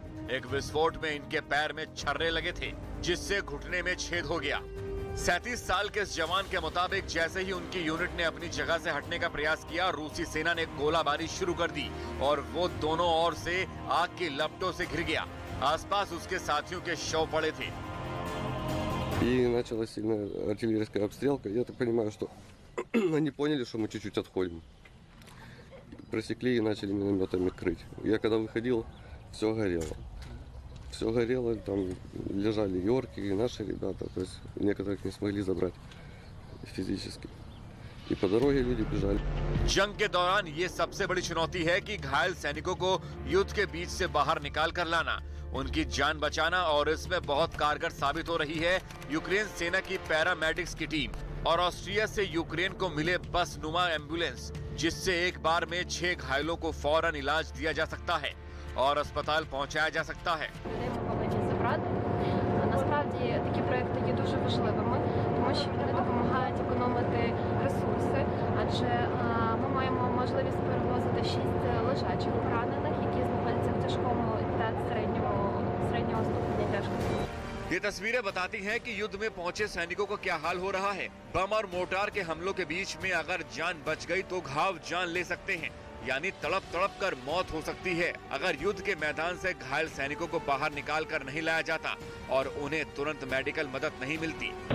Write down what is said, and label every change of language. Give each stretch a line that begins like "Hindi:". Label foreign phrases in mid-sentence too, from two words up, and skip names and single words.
Hindi: एक विस्फोट में इनके पैर में छर्रे लगे थे, जिससे घुटने में छेद हो गया। 37 साल के इस जवान के मुताबिक जैसे ही उनकी यूनिट ने अपनी जगह से हटने का प्रयास किया, रूसी सेना ने गोलाबारी शुरू कर दी और वो दोनों ओर से आग की लपटों से घिर गया। आसपास उसके साथियों के शव पड़े थे।
Russian: И началась сильная артиллерийская обстрелка. Я так понимаю, что они поняли, что мы чуть-чуть отходим. Просекли и начали минометами крыть. Я когда выходил, все горело. Все горело, там лежали и орки, и наши ребята. То есть некоторых не смогли забрать физически. И по дороге люди бежали.
Hindi: जंग के दौरान ये सबसे बड़ी चुनौती है कि घायल सैनिकों को युद्ध के बीच से बाहर निकाल कर लाना, उनकी जान बचाना, और इसमें बहुत कारगर साबित हो रही है यूक्रेन सेना की पैरामेडिक्स की टीम और ऑस्ट्रिया से यूक्रेन को मिले बस नुमा एम्बुलेंस, जिससे एक बार में 6 घायलों को फौरन इलाज दिया जा सकता है और अस्पताल पहुंचाया जा सकता है।
Ukrainian: Насправді такі проекти є дуже важливими, тому що вони допомагають економити ресурси, адже ми маємо можливість перевозити 6 лежачих поранених, які знаходяться в тяжкому та середнього ступеня тяжкості.
Hindi: ये तस्वीरें बताती हैं कि युद्ध में पहुंचे सैनिकों का क्या हाल हो रहा है। बम और मोर्टार के हमलों के बीच में अगर जान बच गई तो घाव जान ले सकते हैं, यानी तड़प तड़प कर मौत हो सकती है अगर युद्ध के मैदान से घायल सैनिकों को बाहर निकाल कर नहीं लाया जाता और उन्हें तुरंत मेडिकल मदद नहीं मिलती।